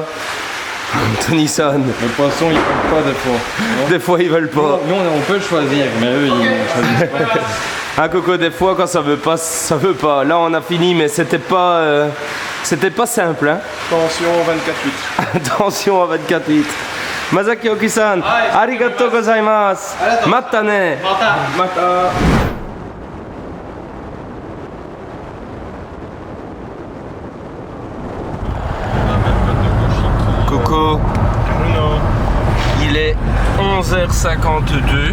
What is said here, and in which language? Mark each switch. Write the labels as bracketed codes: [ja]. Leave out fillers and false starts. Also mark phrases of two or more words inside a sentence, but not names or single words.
[fr] Tony-san, Le poisson, il ne pas des fois. des fois ils veulent pas. Nous, on peut le choisir, mais eux, ils ne choisissent pas. Un Coco, des fois quand ça veut pas, ça veut pas. Là on a fini, mais c'était pas simple. Hein. Tension 24-8. Attention à 24-8. [ja] Masaki Oki-san, ありがとうございます. またね. Mata. [fr] Coco, il est 11h52.